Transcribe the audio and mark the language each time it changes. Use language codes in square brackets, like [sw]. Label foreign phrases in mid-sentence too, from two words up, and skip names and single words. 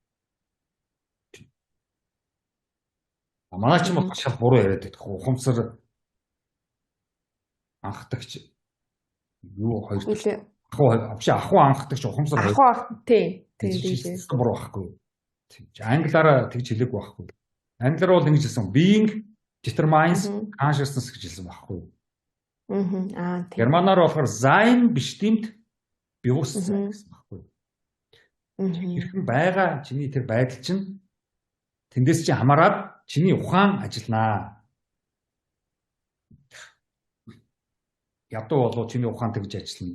[mn] Манай ч юм бол шал буруу яриад байдаг. Ухамсар анхдагч юу хоёр ахуу анхдагч ухамсар тий буруу байхгүй юу? Англиараа тэгж хэлээгүй байхгүй юу? Англиар бол ингэж хэлсэн [en] being determines consciousness [mn] гэж хэлсэн байхгүй юу? Германаар болохоор [de] sein bestimmt Bewusstsein [mn] гэсэн байхгүй юу? Хэрхэн байгаа чиний тэр байдал чинь тэндээс чи хамаарад чиний ухаан ажилланаа. Ядуу болоо чиний ухаан тэгж ажиллана.